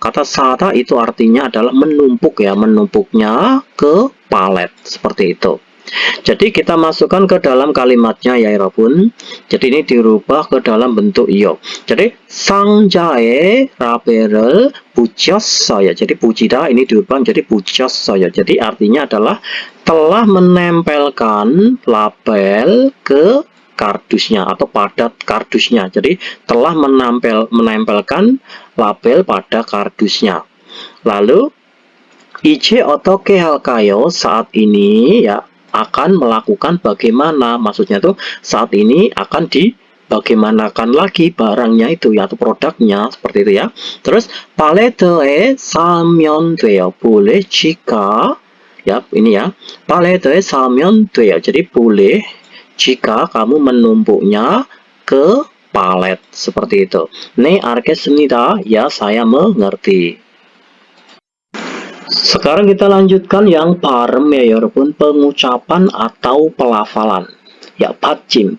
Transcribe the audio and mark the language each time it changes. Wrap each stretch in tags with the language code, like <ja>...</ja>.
<id>Kata 싸다 itu artinya adalah menumpuk ya, menumpuknya ke palet seperti itu. Jadi kita masukkan ke dalam kalimatnya ya</id> <ko>여러분.</ko> <id>Jadi ini dirubah ke dalam bentuk iyo.</id> <ko>Jadi 상자에 라벨을 붙였어요.</ko> <id>Jadi 붙이다 ini dirubah menjadi 붙였어요. Jadi artinya adalah telah menempelkan label ke kardusnya atau pada kardusnya. Jadi telah menempelkan label pada kardusnya.</id> <ko>Lalu 이제 어떻게 할까요?</ko> <id>Saat ini ya akan melakukan bagaimana, maksudnya tuh saat ini akan dibagaimanakan lagi barangnya itu ya atau produknya seperti itu ya.</id> <ko>Terus 팔레트에 싸면 돼요.</ko> <id>boleh jika ya ini ya</id> <ko>팔레트에 싸면 돼요.</ko> <id>Jadi boleh jika kamu menumpuknya ke palet seperti itu.</id> <ko>네, 알겠습니다.</ko> <id>Ya, saya mengerti. Sekarang kita lanjutkan yang parem ya walaupun pengucapan atau pelafalan. Ya, bajim.</id>